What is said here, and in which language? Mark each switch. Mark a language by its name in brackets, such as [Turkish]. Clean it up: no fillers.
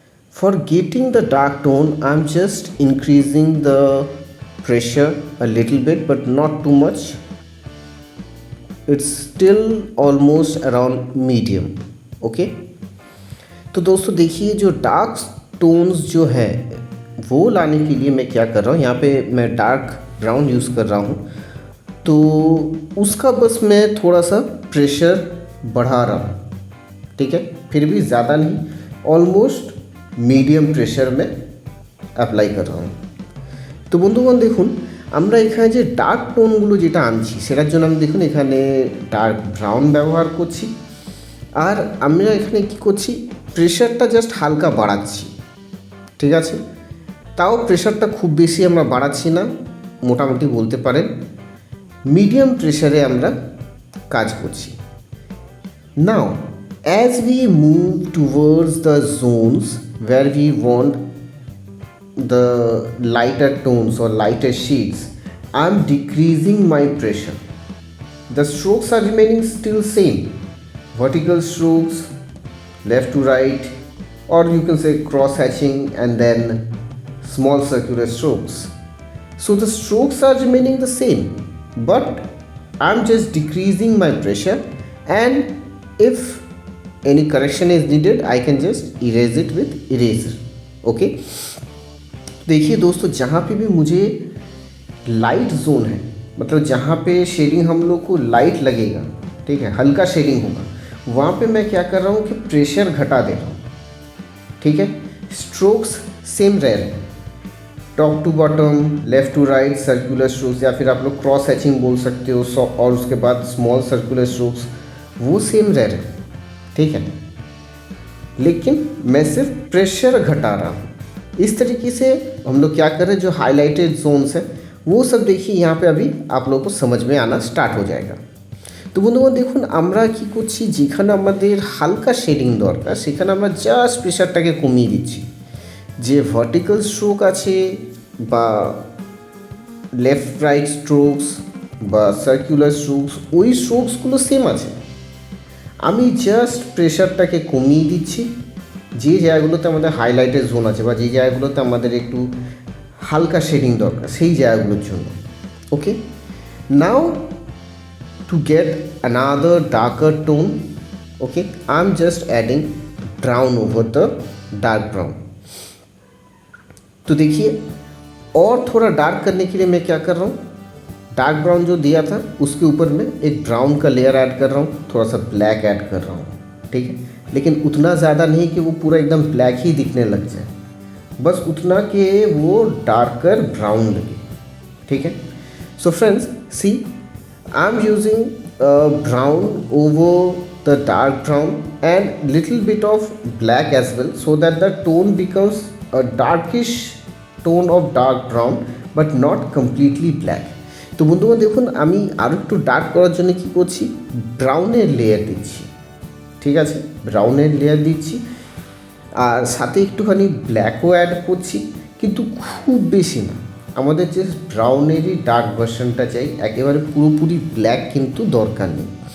[English] For getting the dark tone, I'm just increasing the pressure a little bit, but not too much. It's still almost around medium, okay. [Hindi] तो दोस्तों देखिए, जो dark tones जो है वो लाने के लिए मैं क्या कर रहा हूँ, यहाँ पे मैं डार्क ब्राउन यूज़ कर रहा हूँ। तो उसका बस मैं थोड़ा सा प्रेशर बढ़ा रहा हूँ, ठीक है, फिर भी ज़्यादा नहीं, ऑलमोस्ट [Bangla] মিডিয়াম প্রেশার में অ্যাপ্লাই করা হয়। তো বন্ধুগণ দেখুন, আমরা এখানে যে ডার্ক টোনগুলো যেটা আনছি সেটার জন্য আমি দেখুন এখানে ডার্ক ব্রাউন ব্যবহার করছি। আর আমরা এখানে কি করছি, প্রেশারটা জাস্ট হালকা বাড়াচ্ছি, ঠিক আছে। তাও প্রেশারটা খুব বেশি আমরা বাড়াচ্ছি না, মোটামুটি বলতে পারেন মিডিয়াম প্রেশারে আমরা কাজ করছি। [English] Now as we move towards the zones where we want the lighter tones or lighter shades, I'm decreasing my pressure. The strokes are remaining still same, vertical strokes, left to right, or you can say cross hatching and then small circular strokes. So the strokes are remaining the same, but I'm just decreasing my pressure, and if any correction is needed I can just erase it with eraser, okay. [Hindi] देखिए दोस्तों, जहाँ पे भी मुझे light zone है, मतलब जहाँ पे शेडिंग हम लोग को लाइट लगेगा, ठीक है, हल्का शेडिंग होगा, वहाँ पे मैं क्या कर रहा हूँ कि प्रेशर घटा दे रहा हूँ, ठीक है। स्ट्रोक्स सेम रह रहे हैं, top to bottom, left to right circular strokes, या फिर आप लोग क्रॉस हैचिंग बोल सकते हो, और उसके बाद स्मॉल सर्कुलर स्ट्रोक्स वो सेम रह रहे हैं, ठीक है, लेकिन मैं सिर्फ प्रेशर घटा रहा हूँ। इस तरीके से हम लोग क्या कर रहे हैं, जो हाईलाइटेड जोन्स है वो सब देखिए यहाँ पे अभी आप लोगों को समझ में आना स्टार्ट हो जाएगा। [Bangla] তো বন্ধুগণ দেখুন আমরা কি করছি, যেখানে আমাদের হালকা শেডিং দরকার সেখানে আমরা জাস্ট প্রেশারটাকে কমিয়ে দিচ্ছি। যে ভার্টিক্যাল স্ট্রোক আছে বা লেফট রাইট স্ট্রোকস বা সার্কুলার স্ট্রোকস, ওই স্ট্রোকসগুলো সেম আছে। আমি জাস্ট প্রেশারটাকে কমিয়ে দিচ্ছি যে জায়গাগুলোতে আমাদের হাইলাইটের জোন আছে বা যে জায়গাগুলোতে আমাদের একটু হালকা শেডিং দরকার সেই জায়গাগুলোর জন্য। [English] Okay, now to get another darker tone, okay, I'm just adding brown over the dark brown। [Hindi] तो देखिए और थोड़ा डार्क करने के लिए मैं क्या कर रहा हूँ, डार्क ब्राउन जो दिया था उसके ऊपर मैं एक ब्राउन का लेयर ऐड कर रहा हूँ, थोड़ा सा ब्लैक ऐड कर रहा हूँ, ठीक है, लेकिन उतना ज़्यादा नहीं कि वो पूरा एकदम ब्लैक ही दिखने लग जाए, बस उतना कि वो डार्कर ब्राउन लगे, ठीक है। [English] So friends see, I'm using brown over the dark brown and little bit of black as well, so that the tone becomes a darkish tone of dark brown but not completely black। [Bangla] তো বন্ধুগণ দেখুন আমি আরও একটু dark করার জন্য কী করছি, ব্রাউনের layer দিচ্ছি, ঠিক আছে, ব্রাউনের লেয়ার দিচ্ছি আর সাথে একটুখানি ব্ল্যাকও অ্যাড করছি, কিন্তু খুব বেশি না। আমাদের যে ব্রাউনেরই ডার্ক ভার্সনটা চাই, একেবারে পুরোপুরি ব্ল্যাক কিন্তু দরকার নেই।